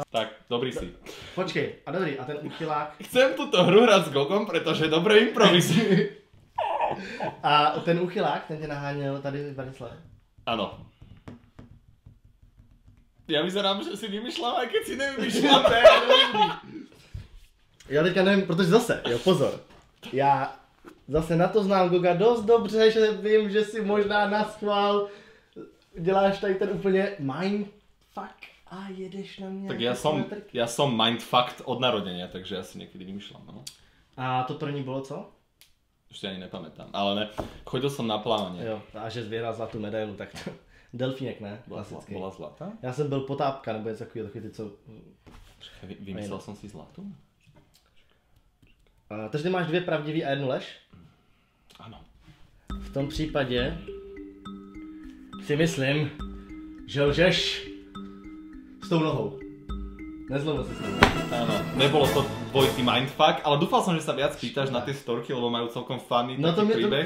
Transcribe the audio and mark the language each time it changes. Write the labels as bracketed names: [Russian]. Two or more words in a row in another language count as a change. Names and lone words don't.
[Czech] Tak, dobrý si. Počkej, a dobrý, a ten uchylák? [Slovak] Chcem túto hru hrať s Gogom, pretože dobre improvizuje. [Czech] A ten uchylák, ten tě naháněl tady v Bratislavě? [Slovak] Áno. Ja vyzerám, že si vymýšľam, aj keď si nevymýšľam. [Czech] Já teďka nevím, protože zase, jo, pozor. Já zase na to znám Goga dost dobře, že vím, že si možná naschvál děláš tady ten úplně mindfuck a jedeš na mě. [Slovak] Tak ja som mindfucked od narodenia, takže ja si niekedy vymýšľam, no. [Czech] A to první bylo co? [Slovak] Už si ani nepamätám, ale ne. Chodil som na plávanie. [Czech] Jo, a že vyhrál zlatou medailu, tak to... Delfínek, ne? Klasický. [Slovak] Bola zlatá? [Czech] Já jsem byl potápka, nebo něco takový ty, co... [Slovak] Vymyslel som si zlatú? [Czech] Takže ty máš 2 pravdivý a 1 lež? [Slovak] Áno. [Czech] V tom případě si myslím, že lžeš s tou nohou. [Slovak] Nezlomil si s tou. Áno, nebolo to dvojitý mindfuck, ale dúfal som, že sa viac pýtaš na tie storky, lebo majú celkom funny taký príbeh.